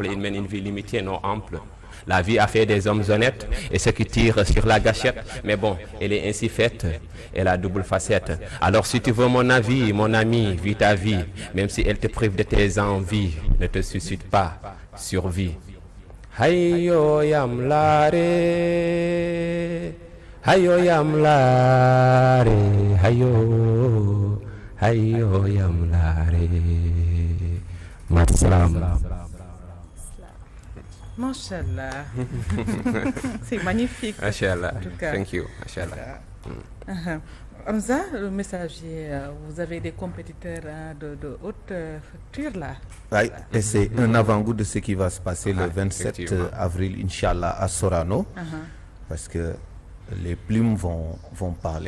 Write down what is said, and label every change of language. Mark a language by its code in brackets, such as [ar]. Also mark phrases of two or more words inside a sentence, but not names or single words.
[fr] Ils mènent une vie limitée, non ample. La vie a fait des hommes honnêtes et ceux qui tirent sur la gâchette. Mais bon, elle est ainsi faite. Elle a double facette. Alors si tu veux mon avis, mon ami, vis ta vie. Même si elle te prive de tes envies, ne te suicide pas, survie. Hayo yamlare, hayo yamlare, hayo, hayo yamlare. Matslam. Machallah. C'est magnifique. Machallah. En tout cas. [en] Thank you. [fr] Machallah. Hamza, le messager, vous avez des compétiteurs de haute facture là. Oui, et c'est un avant-goût de ce qui va se passer le 27 avril, Inch'Allah, à Sorano. Parce que les plumes vont parler.